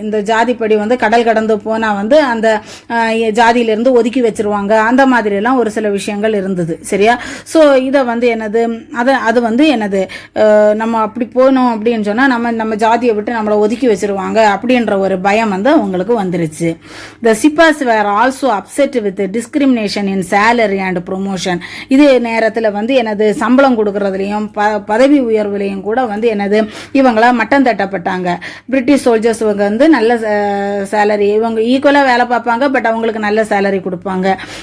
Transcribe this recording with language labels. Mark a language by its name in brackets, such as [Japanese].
[Tamil] இந்த ஜாதிப்படி கடல் கடந்து போனா அந்த ஜாதியிலிருந்து ஒதுக்கி வச்சிருவாங்க, அந்த மாதிரி எல்லாம் ஒரு சில விஷயங்கள் இருந்தது. சரியா. ஸோ இதை என்னது அது என்னது நம்ம அப்படி போனோம் அப்படின்னு சொன்னா நம்ம ஜாதியை விட்டு நம்மளை ஒதுக்கி வச்சிருவாங்க அப்படி ஒரு பயம் அவங்களுக்கு வந்துருச்சு. [English] The Sipas were also upset with discrimination in salary and promotion. [Tamil] இது நேரத்தில் எனது சம்பளம் கொடுக்கறதுலையும் பதவி உயர்வுலையும் கூட என்னது இவங்கள மட்டம் தட்டப்பட்டாங்க. பிரிட்டிஷ் சோல்ஜர்ஸ் நல்ல சேலரி, இவங்க ஈக்குவலா வேலை பார்ப்பாங்க, பட் அவங்களுக்கு நல்ல சேலரி கொடுப்பாங்க.